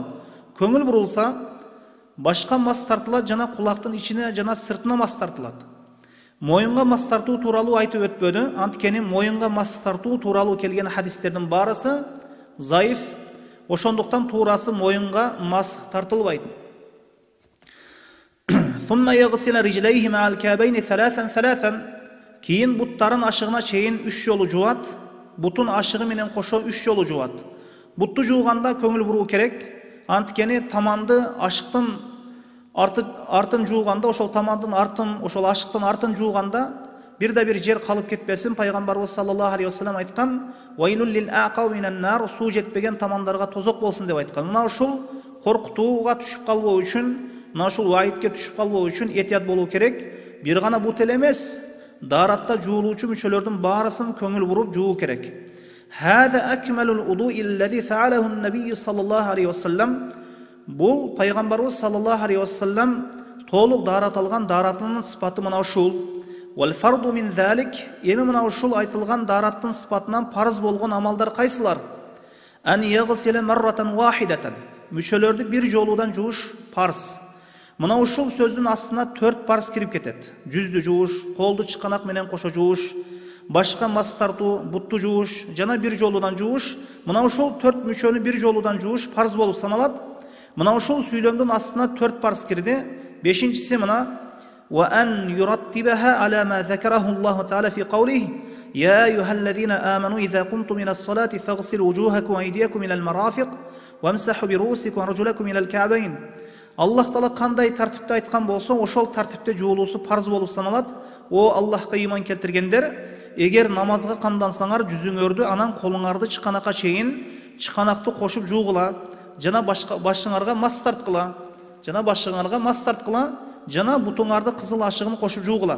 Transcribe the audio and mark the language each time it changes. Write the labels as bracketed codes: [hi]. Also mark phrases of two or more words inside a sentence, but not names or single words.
[ky] Көңүл бурулса, башка масык тартылат жана кулактын ичине жана сыртына масык тартылат. Моюнга масык тартуу тууралуу айтып өтпөдү. Анткени моюнга масык тартуу тууралуу келген хадистердин барысы заиф. Ошондуктан туурасы моюнга масык тартылбайт. [ar] ثم يغسل رجليه مع الكعبين ثلاثا. [ky] Кийин буттарын ашыгына чейин 3 жолу жуат. Бутун ашыгы менен кошо 3 жолу жуат. Бутту жууганда көңүл буруу керек. Анткени таманды ашыктын артын жууганда, ошол тамандын артын, ошол ашыктын артын жууганда бир жер калып кетпесин. Пайгамбарыбыз [ar] صلى الله عليه وسلم [ky] айткан: [ar] "ويل للأعقاب من النار", [ky] суу жетпеген тамандарга тозок болсун деп айткан. Мына ушул коркутууга түшүп калбоо үчүн, мына ушул ваидке түшүп калбоо үчүн этият болуу керек. Бир гана бут эле эмес, даратта жуулуучу мүчөлөрдүн баарысын көңүл буруп жуу керек. [ar] هذا أكمل الوضوء الذي فعله النبي صلى الله عليه وسلم. [ky] Бул пайгамбарыбыз [ar] صلى الله عليه وسلم [ky] толук дарат алган даратынын сыпаты мына ушул. [ar] والفرض من ذلك, [ky] эми мына ушул айтылган дараттын сыпатынан парыз болгон амалдар кайсылар? [ar] أن يغسل مرة واحدة. [ky] Мүчөлөрдү 1 жолудан жууш парыз. Мына ушул сөздүн астына 4 парыз кирип кетет. Жүздү жууш, колду чыканак менен кошо жууш, башка масык тартуу, бутту жууш жана 1 жолудан жууш. Мына ушул 4 мүчөнү 1 жолудан жууш парыз болуп саналат. Мына ушул сүйлөмдүн астына 4 парыз кирди. 5-нчиси мына: [ar] "وأن يرتبها على ما ذكره الله تعالى في قوله يا أيها الذين آمنوا إذا قمتم إلى الصلاة فاغسلوا وجوهكم وأيديكم إلى المرافق وامسحوا برؤوسكم وأرجلكم إلى الكعبين. [ky] Аллах Таала кандай тартипте айткан болсо, ошол тартипте жуулуусу парз болуп саналат. О Аллахка ыйман келтиргендер, эгер намазга камдансаңар, жүзүңөрдү анан колуңарды чыканакка чейин чыканакты кошуп жуугула, жана башыңарга мас тарткыла, жана бутуңарды кызыл ашыгын кошуп жуугула.